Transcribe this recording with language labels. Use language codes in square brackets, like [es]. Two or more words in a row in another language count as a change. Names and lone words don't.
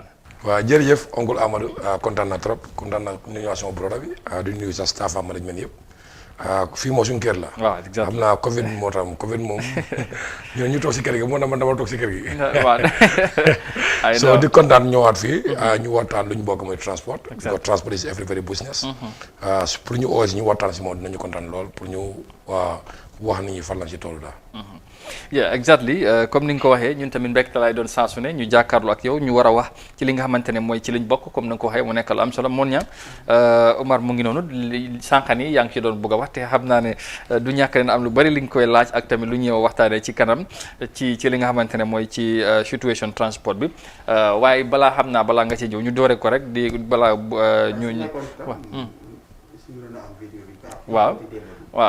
[wo] waaw jërëjëf oncle Amadou kontaan na trop kontaan na nuyu sama broda bi di nuyu sa [en] staff management [wo] yëpp fii moo suñu kër la. waaw exactement xam naa Covid moo tax Covid moom ñun ñu toog si kër gi moo dama toog si kër gi. So di kontaan ñëwaat fii. ñu waxtaan lu ñu bokk mooy transport. [en] because transport is every business. [wo] pour ñu oos ñu waxtaan si moom dinañu kontaan lool pour ñu wax nit ñi fan la si toolu daal. [en] yeah exactly [wo] comme ni nga ko waxee ñun tamit mbégte laay doon saa su ne ñu jàkkaarloo ak yow ñu war a wax ci li nga xamante ne mooy ci liñ bokk comme ni nga ko waxee mu nekk lu am solo moon ñaan Omar mu ngi noonu sànqan yi yaa ngi ci doon bëgg a wax te xam naa ne du ñàkk ne am lu bari li nga koy laaj ak tamit lu ñëw waxtaanee ci kanam ci li nga xamante ne mooy ci [fr] situation transport [wo] bi waaye balaa xam naa balaa nga ci ñëw ñu doore ko rek di balaa ñu waaw waaw